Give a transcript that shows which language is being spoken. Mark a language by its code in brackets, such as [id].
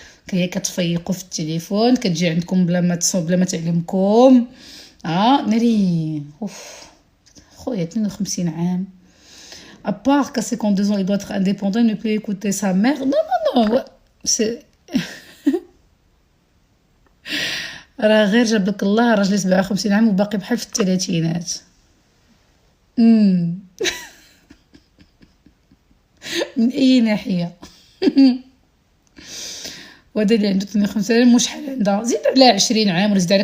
[ar] هي كتفيقوا في التليفون، كتجي عندكم بلا ما تصوب بلا ما تعلمكم. ناري اوف خويا 52 عام. [fr] À part qu'à 52 ans, il doit être indépendant, il ne peut écouter sa mère. Non, non, non. Ouais. C'est... [ar] راه غير جاب لك الله راجل 57 عام وباقي بحال في الثلاثينات. من اي ناحيه. وهذا اللي عنده 52 عام مش شحال عندها، زيد على 20 عام ولا زيد على.